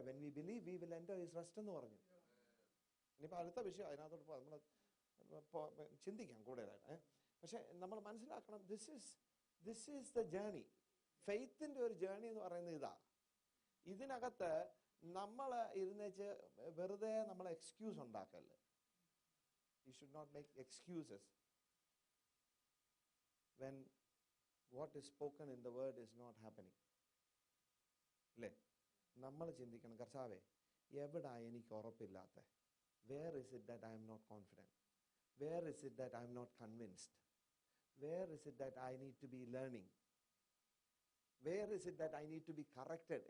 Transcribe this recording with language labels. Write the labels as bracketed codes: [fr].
[en] when we believe we will enter his rest [ml] എന്ന് പറഞ്ഞു. ഇനിയിപ്പോൾ അടുത്ത വിഷയം അതിനകത്തോട്ട് നമ്മൾ ചിന്തിക്കാം കൂടുതലായിട്ട്. പക്ഷെ നമ്മൾ മനസ്സിലാക്കണം, [en] This is the journey. [ml] ഫെയ്ത്തിന്റെ ഒരു ജേണി എന്ന് പറയുന്നത് ഇതാ. ഇതിനകത്ത് നമ്മൾ ഇരുന്നേച്ച് വെറുതെ നമ്മൾ എക്സ്ക്യൂസ് ഉണ്ടാക്കല്ലേ. [en] You should not make excuses when what is spoken in the word is not happening. [ml] അല്ലേ? നമ്മൾ ചിന്തിക്കണം, കർത്താവേ എവിടാ എനിക്ക് ഉറപ്പില്ലാത്ത? [en] Where is it that I am not confident? Where is it that I am not convinced? Where is it that I need to be learning? Where is it that I need to be corrected?